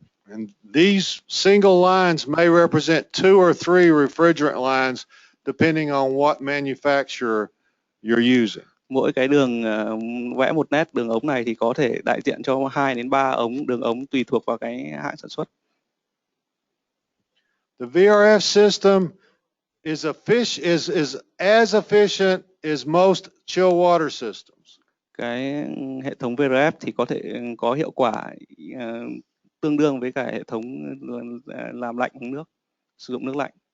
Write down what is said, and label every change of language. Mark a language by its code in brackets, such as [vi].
[en] And these single lines may represent 2 or 3 refrigerant lines depending on what manufacturer you're using. [vi] Mỗi cái đường vẽ một nét đường ống này thì có thể đại diện cho 2 đến 3 đường ống tùy thuộc vào cái hãng sản xuất. [en] The VRF system is as efficient as most chill water systems. [vi] Cái hệ thống VRF thì có thể có hiệu quả tương đương với cả hệ thống làm lạnh nước, sử dụng nước lạnh.